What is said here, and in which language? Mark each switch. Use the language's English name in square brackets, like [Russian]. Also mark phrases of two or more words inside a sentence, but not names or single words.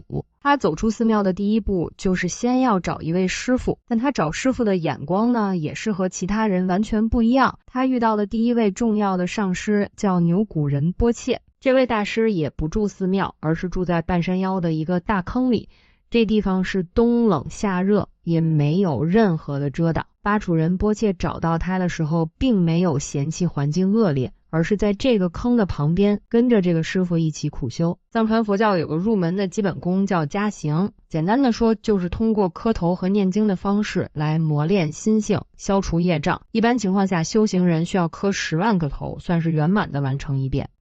[Chinese] 他走出寺廟的第一步就是先要找一位師傅，但他找師傅的眼光呢，也是和其他人完全不一樣。他遇到的第一位重要的上師叫牛古仁波切。这位大師也不住寺廟，而是住在半山腰的一個大坑裡。這地方是冬冷夏熱，也沒有任何的遮擋。巴楚仁波切找到他的時候，並沒有嫌棄環境惡劣，而是在這個坑的旁邊跟着這個師傅一起苦修。藏傳佛教有個入門的基本功叫加行，簡單的說就是通過磕頭和念經的方式來磨練心性，消除業障。一般情況下，修行人需要磕10萬個頭，算是圓滿的完成一遍。